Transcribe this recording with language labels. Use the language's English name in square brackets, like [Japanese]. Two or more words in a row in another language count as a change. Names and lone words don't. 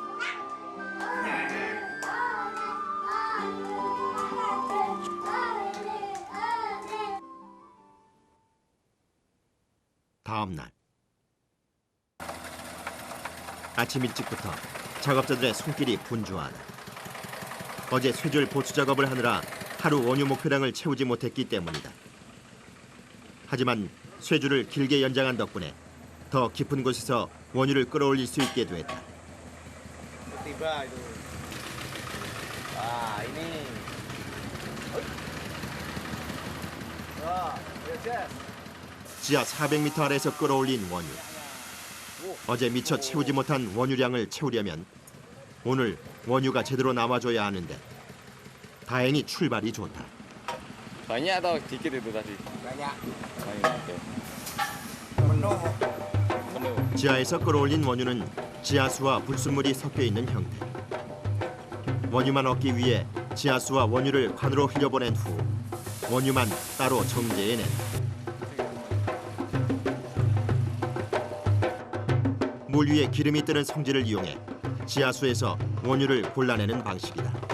[Korean] 다음 날 아침 일찍부터 작업자들의 손길이 분주하다. 어제 쇠줄 보수 작업을 하느라 하루 원유 목표량을 채우지 못했기 때문이다. 하지만 쇠줄을 길게 연장한 덕분에 더 깊은 곳에서 원유를 끌어올릴 수 있게 됐다. [Indonesian] Tiba itu. Wah, ini. Wah, yes. [Korean] 지하 400m 아래에서 끌어올린 원유. 어제 미처 채우지 못한 원유량을 채우려면 오늘 원유가 제대로 나와줘야 하는데 다행히 출발이 좋다. [Indonesian] Banyak atau dikit itu tadi? Banyak. Banyak, oke. Penuh. Penuh. [Korean] 지하에서 끌어올린 원유는 지하수와 불순물이 섞여 있는 형태. 원유만 얻기 위해 지하수와 원유를 관으로 흘려보낸 후 원유만 따로 정제해낸다. 물 위에 기름이 뜨는 성질을 이용해 지하수에서 원유를 골라내는 방식이다.